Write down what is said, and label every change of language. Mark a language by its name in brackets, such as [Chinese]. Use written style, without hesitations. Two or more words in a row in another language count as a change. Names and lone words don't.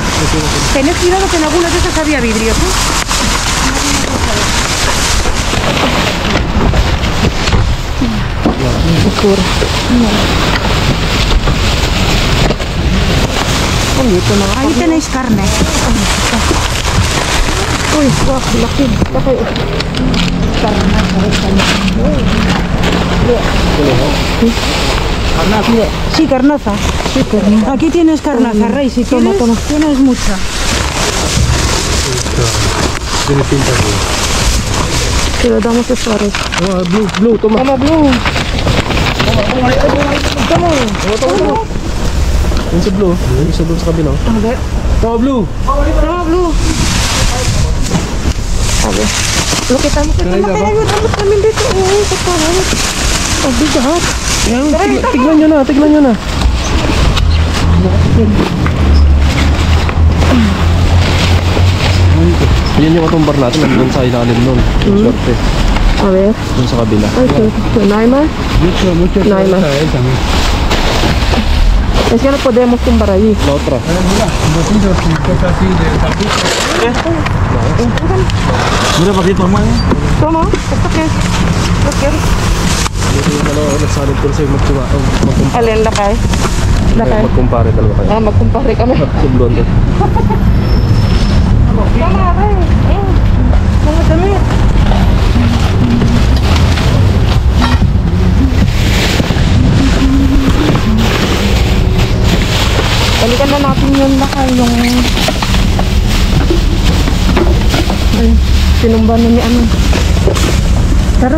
[Spanish] Tened cuidado que en algunas de esas había vidrios, ¿eh? Basura. Ahí tenéis carne. [Filipino] Uy, wah, laki. Laki. [Spanish] Sí, carnaza. Aquí tienes carnaza, Rey. Si quieres, tienes mucha. Tiene pinta de... Que le damos esto a Ray. Blue, toma. Toma, Blue. Toma. [Filipino] Yung sa blue. Yung sa blue sa kabila. [Spanish] A ver. Toma, blue. Toma, Blue. A ver. Lo que estamos haciendo, [Filipino] kaya ayudamos namin dito. Oo, sa tawag. Ang bigat. Tignan nyo na, tignan nyo na. Yan yung katumbar natin, nandun sa ilalim nun. Yung swerte. [Spanish] A ver. [Filipino] Dun sa kabila. Ay, [Spanish] no hay más. Mucho No hay más. también. Es que no podemos tumbar allí. La otra. Mira, bocillos y cosas así de salchicha. Mira, [Filipino] pakita mo eh. [Spanish] Toma, ¿esto qué es? ¿Lo quieres? [Filipino] Ito yung dalawa nagsalit ko sa'yo magkumpare. Alin, lakay. Lakay. Magkumpare dalawa kayo. Ah, magkumpare kami. Sa blonde. Tama, Ray. Mga damit. Balikan na natin yun lakay, yung... Ay, sinumba na ni ano. Tara.